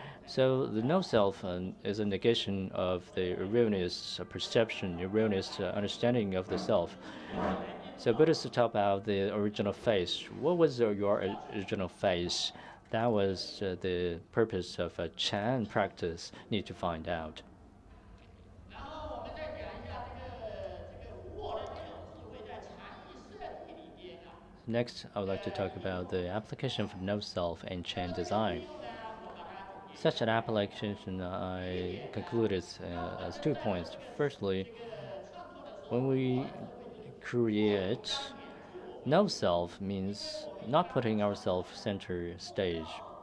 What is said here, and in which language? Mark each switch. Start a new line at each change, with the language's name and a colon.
English: So the no self is a negation of the erroneous perception, erroneous understanding of the self. So Buddhists talk about the original face. What was your original face? That was the purpose of a Chan practice. Need to find out.
Chinese: 然后我们再讲一下这个无我的这种智慧在禅意设计里边啊，
English: Next, I would like to talk about the application of no self in Chan design.
Chinese: 用呢，我把它总结
English: Such an application I concluded as 2 points. Firstly,
Chinese: 创作的时候，
English: when we create, no self means not putting ourselves center stage.